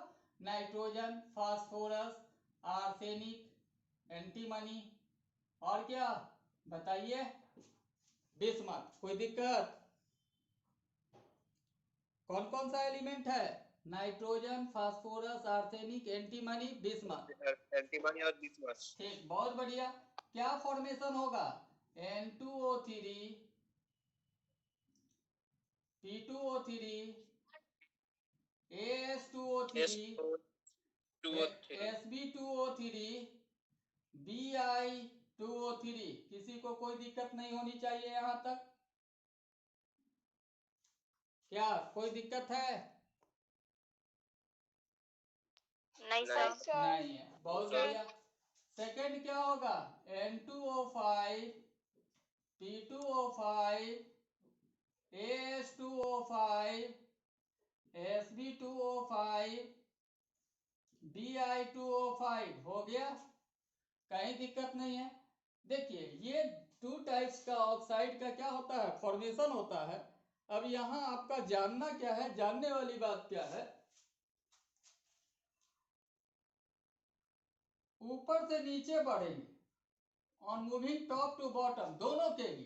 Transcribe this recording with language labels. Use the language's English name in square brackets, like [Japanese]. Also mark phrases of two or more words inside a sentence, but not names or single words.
[Hindi] नाइट्रोजन, फास्फोरस, आर्सेनिक, एंटीमनी और क्या बताइए? बिस्मथ। कोई दिक्कत? कौन कौन सा एलिमेंट है? नाइट्रोजन, फास्फोरस, आर्सेनिक, एंटीमनी, बिस्मथ। एंटीमनी और बिस्मथ। ठीक, बहुत बढ़िया। क्या फॉर्मेशन होगा? N2O3, P2O3, AS2O3, Sb2O3, Bi2O3। किसी को कोई दिक्कत नहीं होनी चाहिए यहां तक? क्या कोई दिक्कत है? नहीं सर। नहीं है, बहुत बढ़िया। सेकंड क्या होगा? N2O5, P2O5, AS2O5, Sb2O5, Bi2O5 हो गया, कहीं दिक्कत नहीं है। देखिए, ये 2 टाइप्स का ऑक्साइड का क्या होता है? फॉर्मेशन होता है। अब यहां आपका जानना क्या है, जानने वाली बात क्या है? ऊपर से नीचे बढ़ेंगे, [English] on moving top to bottom, [Hindi] दोनों के लिए।